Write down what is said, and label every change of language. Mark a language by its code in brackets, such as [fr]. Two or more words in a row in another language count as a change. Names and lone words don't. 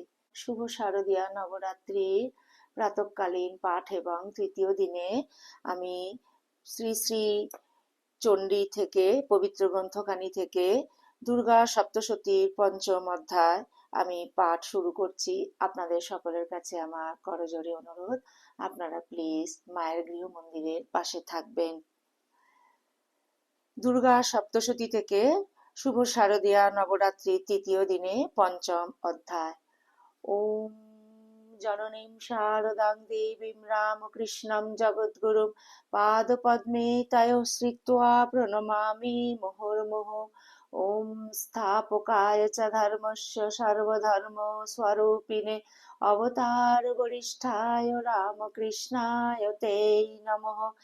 [bn] শুভ শারদীয়া নবরাত্রির প্রাতঃকালীন পাঠ এবং তৃতীয় দিনে আমি শ্রী শ্রী চণ্ডী থেকে পবিত্র গ্রন্থখানি থেকে দুর্গা সপ্তশতীর পঞ্চম অধ্যায় আমি পাঠ শুরু করছি। আপনাদের সকলের কাছে আমার করজোড়ে অনুরোধ, আপনারা প্লিজ মায়ের গৃহ মন্দিরের পাশে থাকবেন। দুর্গা সপ্তশতী থেকে শুভ শারদীয়া নবরাত্রির তৃতীয় দিনে পঞ্চম অধ্যায়। [sa] ওম জননীম শারদাং দেবীম রামকৃষ্ণম জগদ্গুরুম পাদপদ্মে তয়োঃ শ্রিত্বা প্রণমামি মুহুর্মুহুঃ। ওম স্থাপকায় চ ধর্মস্য সর্বধর্ম স্বরূপিণে অবতার বরিষ্ঠায় রামকৃষ্ণায় তে নমঃ।